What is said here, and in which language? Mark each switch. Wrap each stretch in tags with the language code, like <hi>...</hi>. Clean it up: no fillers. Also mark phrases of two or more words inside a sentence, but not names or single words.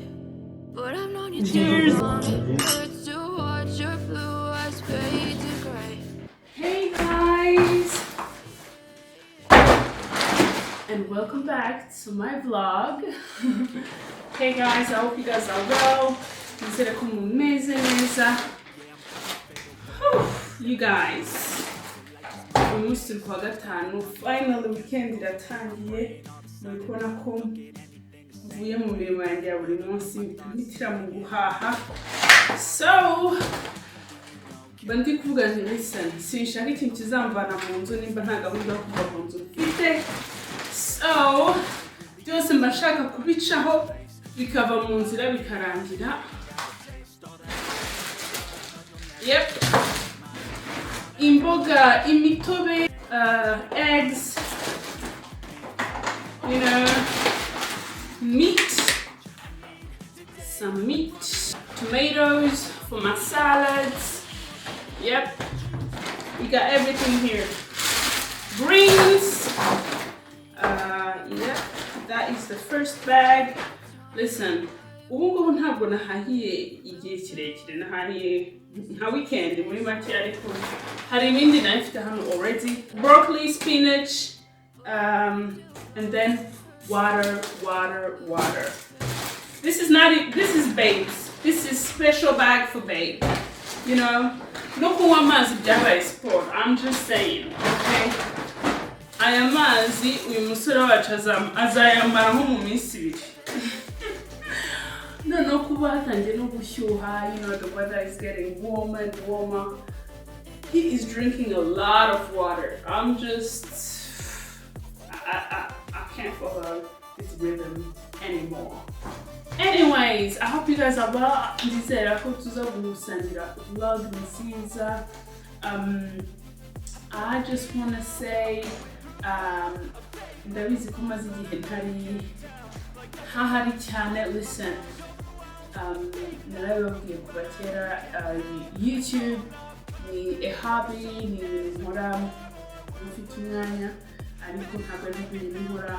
<en>But I've known you too long. It hurts to watch your blue eyes fade to gray. Hey guys! And welcome back to my vlog. Hey guys, I hope you guys are well.</en> <rw>Nizere ko mumeze neza.</rw> <en>You guys,</en> <rw>uyu munsi turi kuwa gatanu,</rw> <en>finally weekend</en> <rw>iratangiye. Muri kubona ko mvuye mu mirimo yanjye ya buri munsi mpitira mu guhaha. So bandi kuvuga nti listen, sinshaka ikintu kizamvana mu nzu nimba nta gahunda yo kuva mu nzu mfite. So byose mba nshaka kubicaho bikava mu nzira bikarangira.</rw> <en>Yep.</en> <rw>Imboga, imitobe,</rw> <en>eggs, you know, meat, some meat, tomatoes for my salads. Yep, we got everything here. Greens. Yep, that is the first bag. Listen,</en> <rw>ubu ngubu ntabwo nahahiye igihe kirekire, nahahiye nka weekend muri make, ariko hari ibindi nafite hano already.</rw> <en>Broccoli, spinach, and then water. This is not it. This is babes. This is special bag for babe. You know,</en> <rw>no kunywa amazi byabaye sport.</rw> <en>I'm just saying, okay?</en> <rw>Aya mazi uyu musore wacu azayamara nko mu minsi ibiri. No kuba hatangiye no gushyuha,</rw> <en>you know, the weather is getting warmer and warmer. He is drinking a lot of water. I'm just, I can't follow his rhythm anymore. Anyways, I hope you guys are well.</en> <rw>Ndizera ko tuza gusangira vlog nziza.</rw> <en>I just want to say,</en> <rw>ndabizi ko maze igihe ntari hahari cyane. Listen, narababwiye kuva kera, YouTube ni</rw> <en>a hobby,</en> <rw>ni ibintu nkora mfite umwanya, ariko ntabwo ari ibintu nkora.</rw>